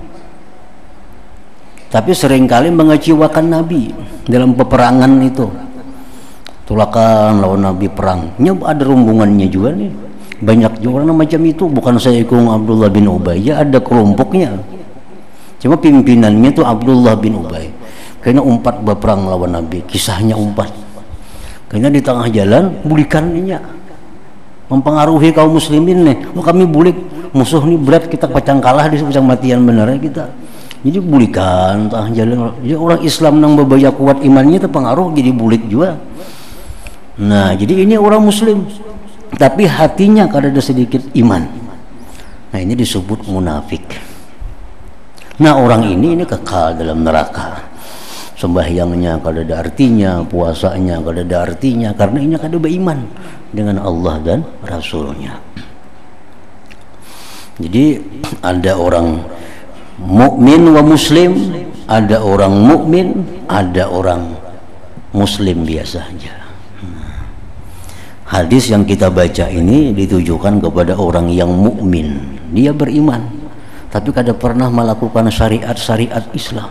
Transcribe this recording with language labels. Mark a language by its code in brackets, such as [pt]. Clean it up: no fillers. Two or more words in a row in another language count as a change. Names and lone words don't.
[id] Tapi seringkali mengecewakan Nabi dalam peperangan itu. [bjn] Tulakan lawan Nabi perangnya ada rombongannya juga nih. [id] Banyak juga orang macam itu. Bukan saya ikut Abdullah bin Ubay, ya ada kelompoknya. Cuma pimpinannya itu Abdullah bin Ubay. [bjn] Karena umpat berperang lawan Nabi, kisahnya umpat. Karena di tengah jalan bulikannya mempengaruhi kaum muslimin nih. Oh, kami bulik musuh nih berat, kita pacang kalah di pacang matian benar kita. Jadi bulikan tengah jalan. Jadi orang Islam yang berbaya kuat imannya terpengaruh jadi bulik juga. Nah jadi ini orang muslim tapi hatinya kada ada sedikit iman. [id] Nah ini disebut munafik. Nah orang ini kekal dalam neraka. Sembahyangnya kada ada artinya, puasanya kada ada artinya, karena ini kada beriman dengan Allah dan Rasulnya. Jadi ada orang mukmin wa muslim, ada orang mukmin, ada orang muslim biasa saja. Hadis yang kita baca ini ditujukan kepada orang yang mukmin, dia beriman tapi kada pernah melakukan syariat-syariat Islam.